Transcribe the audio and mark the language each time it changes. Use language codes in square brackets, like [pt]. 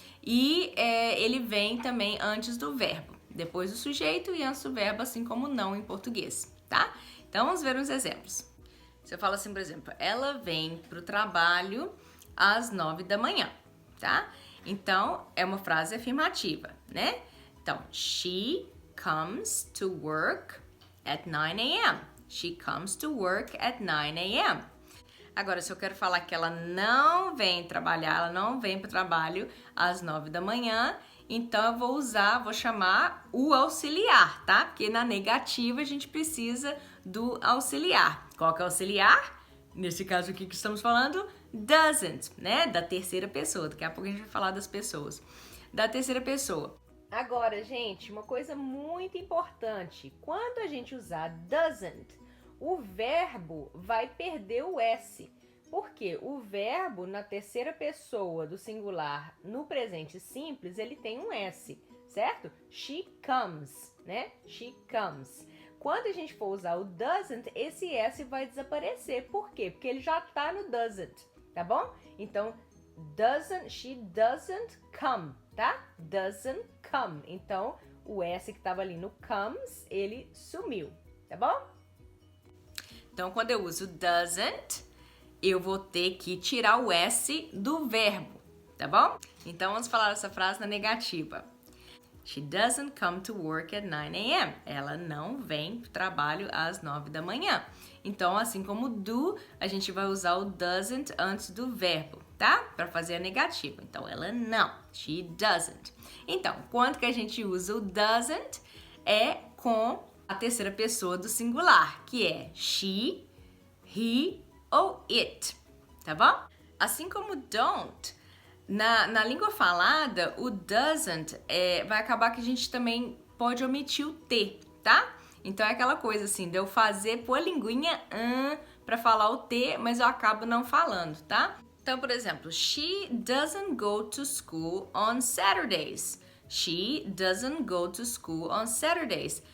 [pt] E ele vem também antes do verbo, depois do sujeito e antes do verbo, assim como não em português, tá? Então, vamos ver uns exemplos. Se eu falo assim, por exemplo, ela vem pro trabalho às 9 da manhã, tá? Então, é uma frase afirmativa, né? Então, [en] she comes to work at 9 a.m. She comes to work at 9 a.m. [pt] Agora, se eu quero falar que ela não vem trabalhar, ela não vem para o trabalho às 9 da manhã, então eu vou chamar o auxiliar, tá? Porque na negativa a gente precisa do auxiliar. Qual que é o auxiliar? Nesse caso aqui que estamos falando, doesn't, né? Da terceira pessoa. Daqui a pouco a gente vai falar das pessoas. Da terceira pessoa. Agora, gente, uma coisa muito importante. Quando a gente usar doesn't, o verbo vai perder o S. Por quê? O verbo na terceira pessoa do singular no presente simples, ele tem um S, certo? [en] She comes, [pt] né? She comes. Quando a gente for usar o doesn't, esse S vai desaparecer. Por quê? Porque ele já tá no doesn't, tá bom? Então, [en] she doesn't come, tá? Doesn't come. [pt] Então, o S que tava ali no comes, ele sumiu, tá bom? Então, quando eu uso doesn't, eu vou ter que tirar o S do verbo, tá bom? Então, vamos falar essa frase na negativa. [en] She doesn't come to work at 9 a.m. [pt] Ela não vem pro trabalho às 9 da manhã. Então, assim como do, a gente vai usar o doesn't antes do verbo, tá? Para fazer a negativa. Então, ela não. [en] She doesn't. [pt] Então, quando que a gente usa o doesn't? É com a terceira pessoa do singular, que é [en] she, he ou it, [pt] tá bom? Assim como don't, na língua falada, o doesn't vai acabar que a gente também pode omitir o T, tá? Então é aquela coisa assim, de eu pôr a linguinha pra falar o T, mas eu acabo não falando, tá? Então, por exemplo, [en] she doesn't go to school on Saturdays. She doesn't go to school on Saturdays.